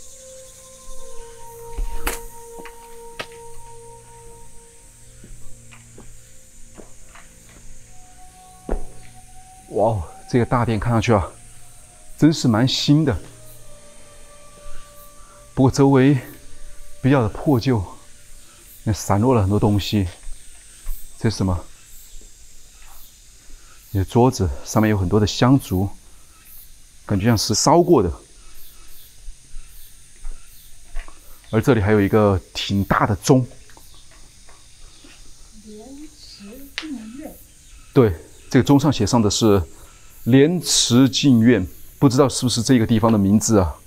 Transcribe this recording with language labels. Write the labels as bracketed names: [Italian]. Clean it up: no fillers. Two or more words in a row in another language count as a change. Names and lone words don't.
[Chinese] 哇哦，这個大殿看上去啊，真是蠻新的。不過周圍比較的破舊，也散落了很多東西。這是什麼？你的桌子上面有很多的香燭，感覺像是燒過的。而這裡還有一個挺大的鐘。蓮池淨苑。對。這個鐘上寫上的是蓮池淨苑，不知道是不是這個地方的名字啊？